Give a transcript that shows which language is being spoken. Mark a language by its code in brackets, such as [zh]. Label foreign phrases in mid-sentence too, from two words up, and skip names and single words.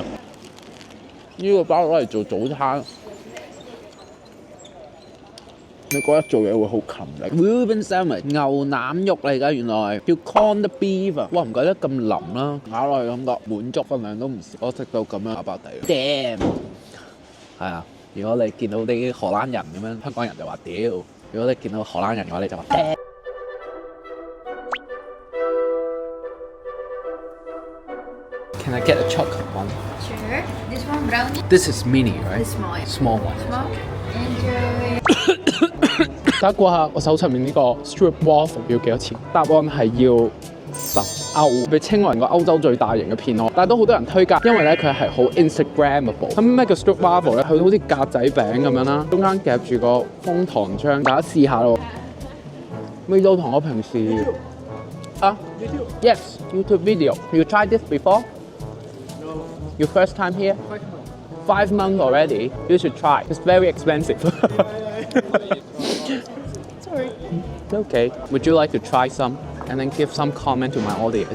[yue] 呢個包攞嚟做早餐，你覺得做嘢會好勤力。 [en] Reuben sandwich [yue] 牛腩肉嚟㗎，原來叫 [en] corned beef [yue] 啊！哇，唔怪得咁腍啦，咬落去感覺滿足分量都唔少。我食到咁樣飽飽地。Damn！ 係啊，如果你見到啲荷蘭人咁樣，香港人就話屌；如果你見到荷蘭人嘅話，你就話 damn。 [en] Can I get a chocolate one? Sure. This one brownie. This is mini, right? This small. Small one. Small. Enjoy. [yue] 大家估下我手上面呢個 [en] strip waffle [yue] 要幾多錢？答案係要10歐，被稱為個歐洲最大型嘅片殼，但係都好多人推介，因為咧佢係好 Instagrammable。咁咩叫 [en] strip waffle [yue] 咧？佢好似格仔餅咁樣啦，中間夾住個楓糖漿，大家試下咯。味道同我平時 [en] Yes, YouTube video. You tried this before? No. Your first time here? 5 months already. You should try. It's very expensive. Sorry. Okay. Would you like to try some and then give some comment to my audience?